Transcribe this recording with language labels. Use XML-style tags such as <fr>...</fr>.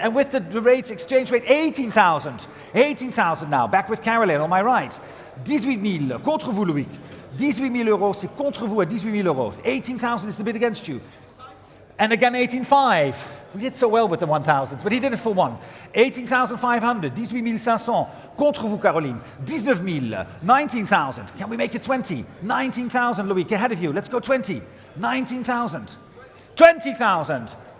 <en>And with the rates, exchange rate, 18,000. 18,000 now. Back with Caroline on my right.</en> <fr>18,000 contre vous, Loïc. 18 000 euros, c'est contre vous à 18 000 euros.</fr> <en>18,000 is the bid against you. And again 18,500. We did so well with the 1000s, but he did it for one.</en> <fr>18,500, 18,500. Contre vous, Caroline.</fr> <en>19,000, 19,000. Can we make it 20? 19,000, Loïc, ahead of you. Let's go 20. 19,000. 20,000.</en>